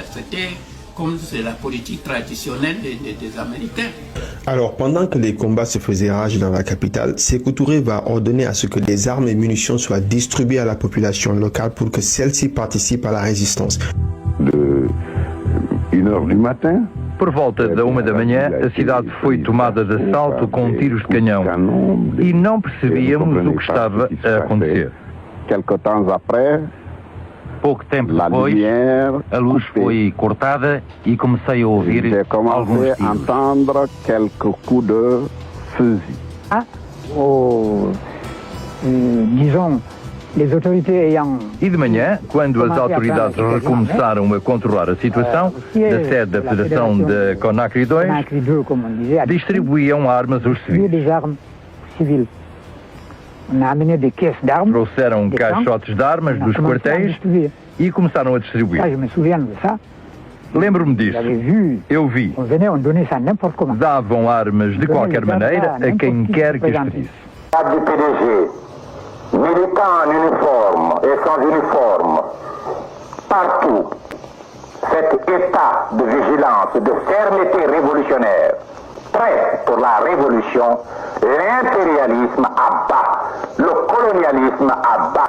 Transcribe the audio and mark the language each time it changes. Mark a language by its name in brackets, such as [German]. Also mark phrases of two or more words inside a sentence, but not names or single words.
[French] C'était comme c'est la politique traditionnelle des Américains. Alors, pendant que les combats se faisaient rage dans la capitale, Sékou Touré va ordonner à ce que les armes et munitions soient distribuées à la population locale pour que celle-ci participe à la résistance. De 1h du matin. [Portuguese] Por volta da 1 da manhã, a cidade foi tomada de assalto com tiros de canhão e não percebíamos o que estava a acontecer. [French] Quelque temps après, [Portuguese] Pouco tempo [French] la [Portuguese] depois, [French] lumière [Portuguese] a luz [French] coupée. [Portuguese] foi cortada e comecei a ouvir [French] J'ai commencé [Portuguese] alguns [French] à [Portuguese] tiros. [French] entendre quelques coups de fusil. Disons, les autorités ayant... [Portuguese] E de manhã, quando as autoridades recomeçaram a controlar a situação, da sede da Federação de Conakry 2, [French] Conakry 2, comme on disait, [Portuguese] distribuíam armas aos civis. [French] des armes civiles. On a amené des caisses d'armes. [Portuguese] Trouxeram caixotes de armas dos quartéis e começaram a distribuir. [French] Je me souviens de ça. [Portuguese] Lembro-me disso. [French] J'avais vu, [Portuguese] Eu vi. [French] on venait, on donnait ça n'importe comment. [Portuguese] Davam armas de qualquer maneira a quem quer que as pedisse. [French] Du PDG, militants en uniforme et sans uniforme, partout, cet état de vigilance, de fermeté révolutionnaire, prêt pour la révolution, l'impérialisme abat, le colonialisme abat.